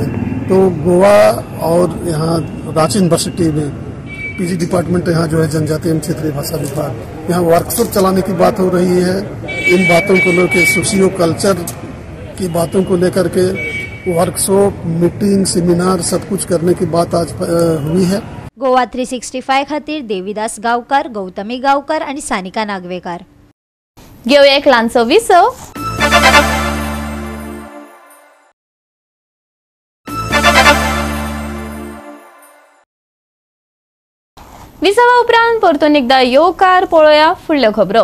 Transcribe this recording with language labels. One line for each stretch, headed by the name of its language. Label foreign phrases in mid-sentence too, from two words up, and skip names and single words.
Hindi: तो गोवा और यहाँ रांची यूनिवर्सिटी में
English: PG department
Hindi: यहाँ जो है जनजातीय एवं क्षेत्रीय भाषा विभाग यहाँ वर्कशॉप चलाने की बात हो रही है. इन बातों को लेकर
English: socio culture
Hindi: की बातों को लेकर के वर्कशॉप, मीटिंग, सेमिनार सब कुछ करने की बात आज हुई है।
Konkani: गोवा 365 खातीर देविदास गांवकार, गौतमी गांवकार आणि सानिका नागवेकर। घेऊया एक ल्हानसो विसो। विसावा उपरांत परतून एकदा येवकार पळोवया फुडल्यो खबरो।